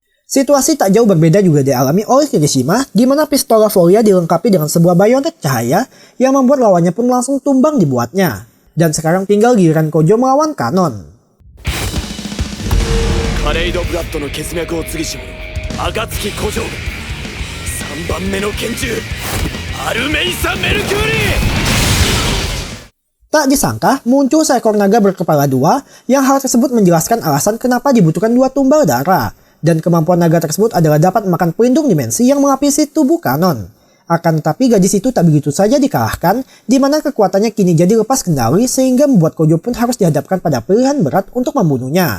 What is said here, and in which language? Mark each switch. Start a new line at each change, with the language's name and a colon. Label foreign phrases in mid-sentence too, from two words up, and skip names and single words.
Indonesian: Situasi tak jauh berbeda juga dialami oleh Kirishima, di mana pistol Lavoriya dilengkapi dengan sebuah bayonet cahaya yang membuat lawannya pun langsung tumbang dibuatnya. Dan sekarang tinggal giliran Kojo melawan Kanon.
Japanese: カレイドブラッドの血脈を継ぎし者暁古城3番目の拳銃アルメイサ・メルキューリー
Indonesian: Tak disangka, muncul seekor naga berkepala dua yang hal tersebut menjelaskan alasan kenapa dibutuhkan dua tumbal darah. Dan kemampuan naga tersebut adalah dapat makan pelindung dimensi yang melapisi tubuh Kanon. Akan tetapi gadis itu tak begitu saja dikalahkan, di mana kekuatannya kini jadi lepas kendali sehingga membuat Kojo pun harus dihadapkan pada pilihan berat untuk membunuhnya.